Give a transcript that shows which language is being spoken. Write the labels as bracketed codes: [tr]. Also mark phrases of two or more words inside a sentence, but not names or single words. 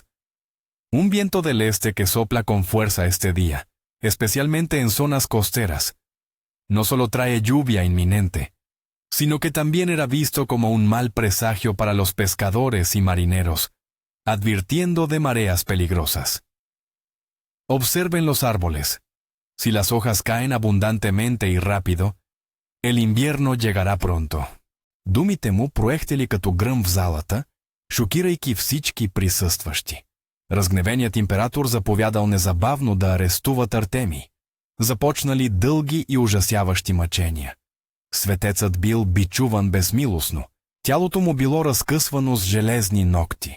[es] Un viento del este que sopla con fuerza este día, especialmente en zonas costeras, no solo trae lluvia inminente, sino que también era visto como un mal presagio para los pescadores y marineros, advirtiendo de mareas peligrosas. Observen los árboles. Si las hojas caen abundantemente y rápido, el invierno llegará pronto. [bg] Думите му проехтели като гръм в залата, шокирайки всички присъстващи. Разгневеният император заповядал незабавно да арестуват Артемий. Започнали дълги и ужасяващи мъчения. Светецът бил бичуван безмилостно. Тялото му било разкъсвано с железни нокти.